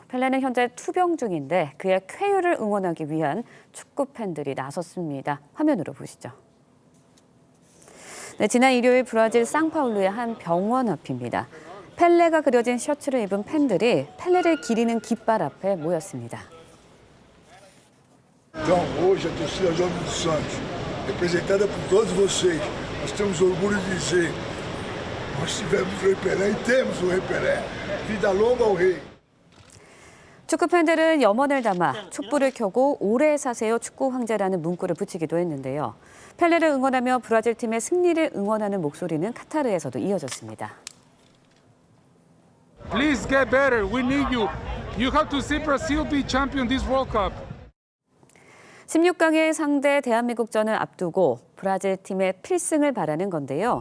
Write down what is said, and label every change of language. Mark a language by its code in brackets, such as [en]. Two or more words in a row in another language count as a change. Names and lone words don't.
[ko] 펠레는 현재 투병 중인데 그의 쾌유를 응원하기 위한 축구 팬들이 나섰습니다. 화면으로 보시죠. 네, 지난 일요일 브라질 상파울루의 한 병원 앞입니다. 펠레가 그려진 셔츠를 입은 팬들이 펠레를 기리는 깃발 앞에 모였습니다. [pt] Então, hoje a torcida Jovem do Santos, representada por todos vocês, nós temos orgulho de dizer, nós tivemos o Rei Pelé e temos o Rei Pelé. Vida longa ao Rei. [ko] 축구 팬들은 염원을 담아 촛불을 켜고 오래 사세요 축구 황제라는 문구를 붙이기도 했는데요. 펠레를 응원하며 브라질 팀의 승리를 응원하는 목소리는 카타르에서도 이어졌습니다. [en] Please get better. We need you. You have to see Brazil be champion this World Cup. [ko] 16강의 상대 대한민국전을 앞두고 브라질 팀의 필승을 바라는 건데요.